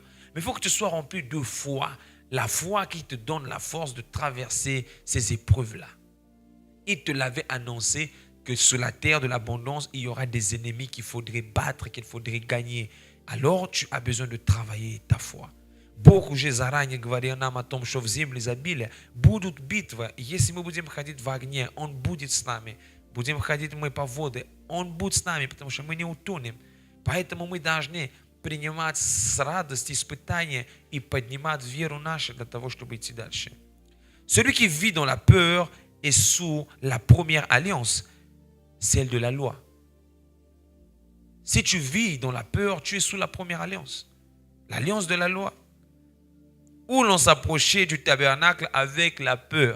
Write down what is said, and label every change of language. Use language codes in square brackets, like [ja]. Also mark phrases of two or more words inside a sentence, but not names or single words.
[fr] Mais il faut que tu sois rempli de foi. La foi qui te donne la force de traverser ces épreuves-là. Il te l'avait annoncé que sur la terre de l'abondance, il y aura des ennemis qu'il faudrait battre, qu'il faudrait gagner. Alors, tu as besoin de travailler ta foi. [ru] Бог уже заранее говорил нам о том, что в земле изобилия будут битвы. Если мы будем ходить в огне, Он будет с нами. Будем ходить мы по воде, Он будет с нами, потому что мы не утонем. Поэтому мы должны принимать с радостью испытания и поднимать веру нашу для того, чтобы идти дальше. [fr] Celui qui vit dans la peur est sous la première alliance, celle de la loi. Si tu vis dans la peur, tu es sous la première alliance, l'alliance de la loi, où l'on s'approchait du tabernacle avec la peur.